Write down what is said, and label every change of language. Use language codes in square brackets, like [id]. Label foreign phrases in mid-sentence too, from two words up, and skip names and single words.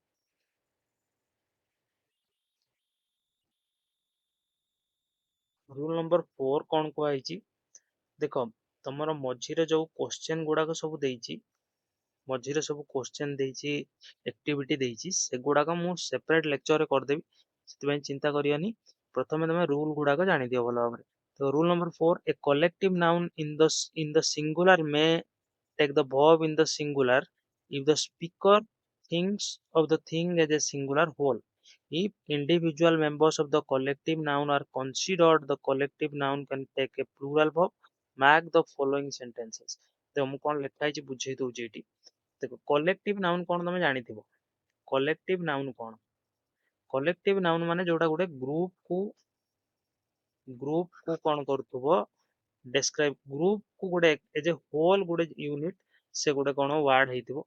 [en] rule number 4 [or] କଣ କୁହାଯାଇଛି, ଦେଖ ତମର ମଝିରେ ଯୋଉ କୋଶ୍ଚେନ ଗୁଡାକ ସବୁ ଦେଇଛି, ମଝିରେ ସବୁ କୋଶ୍ଚେନ ଦେଇଛି, ଆକ୍ଟିଭିଟି ଦେଇଛି, ସେଗୁଡାକ ମୁଁ [en] separate lecture [or] କରିଦେବି, ସେଥିପାଇଁ ଚିନ୍ତା କରିବନି। ପ୍ରଥମେ ତମେ ରୁଲ ଗୁଡାକ ଜାଣିଦିଅ ଭଲ ଭାବରେ। [en] ତ rule number 4, a collective noun in the singular may take the verb in the singular if the speaker thinks of the thing as a singular whole. If individual members of the collective noun are considered, the collective noun can take a plural verb. Mark the following sentences. [or] ଦେଖ ମୁଁ କଣ ଲେଖା ହେଇଛି ବୁଝେଇ ଦଉଛି ଏଠି। ଦେଖ [en] collective noun [or] କଣ ତମେ ଜାଣିଥିବ। [en] collective noun କଣ? collective noun [or] ମାନେ ଯୋଉଟା ଗୋଟେ ଗ୍ରୁପ କୁ କଣ କରୁଥିବ, ଡେସ୍କ୍ରାଇବ, ଗ୍ରୁପ କୁ ଗୋଟେ [en] as a whole [or] ଗୋଟେ ୟୁନିଟ, ସେ ଗୋଟେ କଣ ୱାର୍ଡ ହେଇଥିବ।